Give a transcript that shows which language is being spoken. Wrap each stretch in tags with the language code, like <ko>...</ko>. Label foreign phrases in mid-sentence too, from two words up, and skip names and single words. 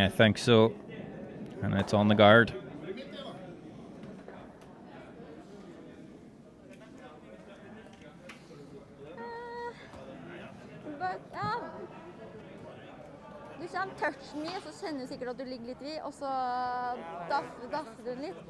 <en>I think so. And it's on the guard.</en> <no>Ja. Hvis han toucher mye, så kjenner du sikkert at du ligger litt i, og så daffer du den litt.</no>